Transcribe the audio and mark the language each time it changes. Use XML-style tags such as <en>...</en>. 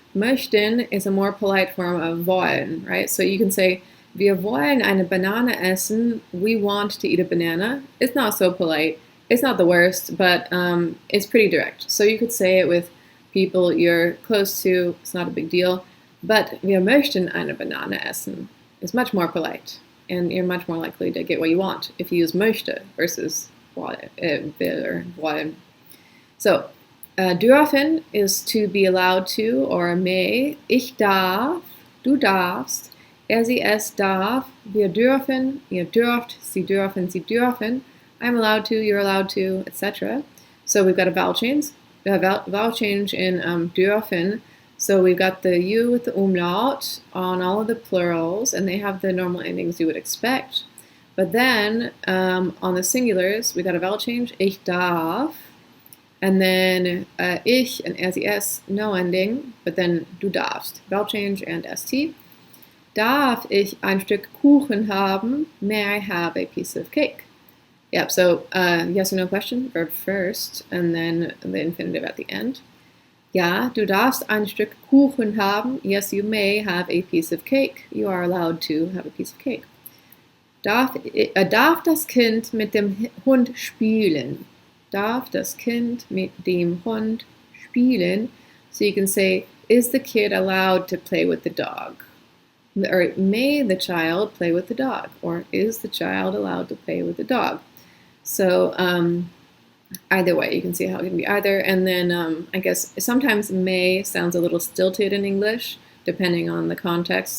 <en>Möchten is a more polite form of wollen, right? So you can say,</en> <de>wir wollen eine Banane essen.</de> <en>We want to eat a banana. It's not so polite. It's not the worst, but it's pretty direct. So you could say it with people you're close to. It's not a big deal. But</en> <de>wir möchten eine Banane essen</de> <en>is much more polite. And you're much more likely to get what you want if you use möchte versus will or wollen. So, dürfen is to be allowed to or may.</en> <de>Ich darf, du darfst, er, sie, es darf, wir dürfen, ihr dürft, sie dürfen,</de> <en>I'm allowed to, you're allowed to, etc. So we've got a vowel change. We have vowel change in dürfen. So we've got the U with the umlaut on all of the plurals, and they have the normal endings you would expect. But then on the singulars, we got a vowel change.</en> <de>Ich darf.</de> <en>And then ich and er, sie, es, no ending. But then du darfst. Vowel change and st.</en> <de>Darf ich ein Stück Kuchen haben?</de> <en>May I have a piece of cake? Yep, so yes or no question, verb first, and then the infinitive at the end.</en> <de>Ja, du darfst ein Stück Kuchen haben.</de> <en>Yes, you may have a piece of cake. You are allowed to have a piece of cake.</en> <de>Darf das Kind mit dem Hund spielen? Darf das Kind mit dem Hund spielen?</de> <en>So you can say, is the kid allowed to play with the dog? Or may the child play with the dog? Or is the child allowed to play with the dog? So either way, you can see how it can be either. And then I guess sometimes may sounds a little stilted in English, depending on the context.</en>